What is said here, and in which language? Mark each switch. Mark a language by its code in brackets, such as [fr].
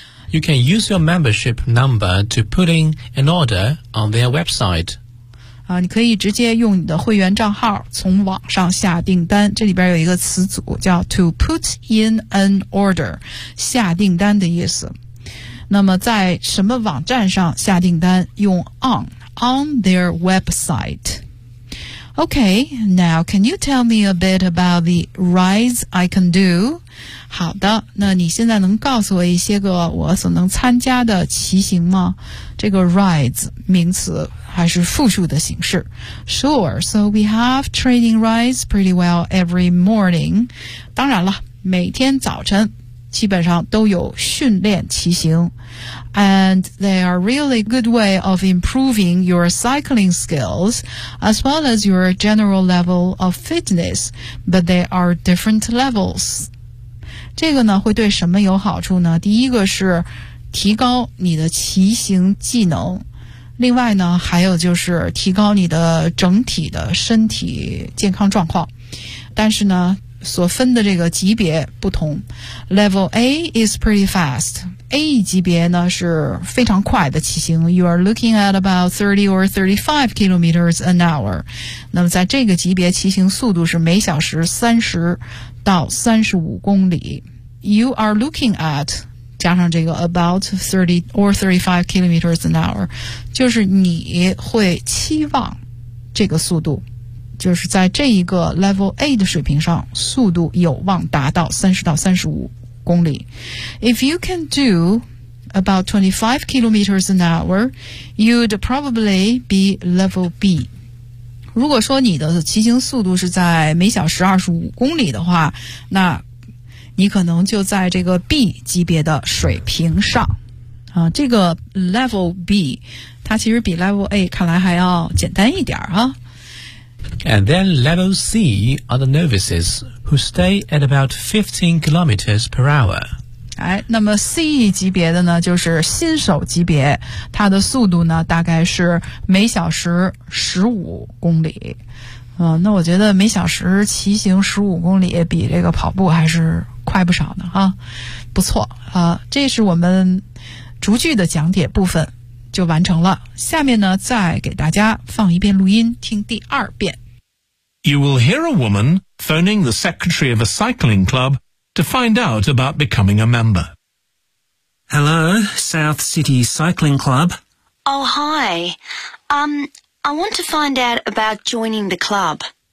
[en] You can use your membership number to put in an order on their website. [zh] 你可以直接用你的会员账号从网上下订单。这里边有一个词组叫 [en] to put in an order, [zh] 下订单的意思。那么在什么网站上下订单用 [en] on their website. Okay, now can you tell me a bit about the rides I can do? [zh] 好的，那你现在能告诉我一些个我所能参加的骑行吗？这个 rides 名词还是复数的形式。 [en] Sure, so we have training rides pretty well every morning. [zh] 当然了，每天早晨基本上都有训练骑行。 [en] And they are really good way of improving your cycling skills as well as your general level of fitness, but they are different levels. [zh] 这个呢会对什么有好处呢？第一个是提高你的骑行技能，另外呢还有就是提高你的整体的身体健康状况。但是呢所分的这个级别不同。 [en] Level A is pretty fast. [zh] A 级别呢是非常快的骑行。 [en] You are looking at about 30 or 35 kilometers an hour. [zh] 那么在这个级别骑行速度是每小时30到35公里。 [en] You are looking at [zh] 加上这个 [en] about 30 or 35 kilometers an hour, [zh] 就是你会期望这个速度，就是在这一个 level A 的水平上，速度有望达到30到35公里。 [en] If you can do about 25 kilometers an hour, you'd probably be level B. [zh] 如果说你的骑行速度是在每小时25公里的话，那你可能就在这个 B 级别的水平上。啊，这个 level B 它其实比 level A 看来还要简单一点啊。 [en] And then level C are the novices who stay at about 15 kilometers per hour. [zh] 哎，那么 C 级别的呢，就是新手级别，它的速度呢大概是每小时15公里。那我觉得每小时骑行15公里比这个跑步还是快不少呢哈。不错啊，这是我们逐句的讲解部分。就完成了。下面呢，再给大家放一遍录音，听第二遍。 [en] You will hear a woman phoning the secretary of a cycling club to find out about becoming a member. Hello, South City Cycling Club. Oh, hi. I want to find out about joining the club.